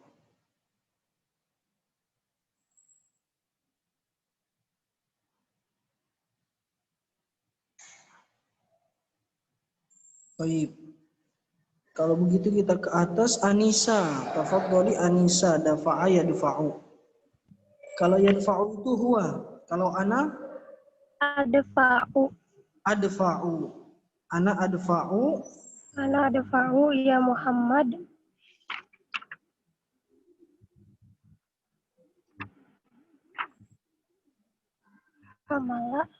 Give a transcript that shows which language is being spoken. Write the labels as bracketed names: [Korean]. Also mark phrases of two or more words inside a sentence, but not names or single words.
[Indonesian] Baik. Kalau begitu kita ke atas Anisa. [Arabic] تفضلي أنيسة، دفع يدفع. [Indonesian] Kalau yadfa'u itu huwa. Kalau ana [Arabic] أدفع. أدفع. أنا أدفع. أنا أدفع يا محمد. حمل.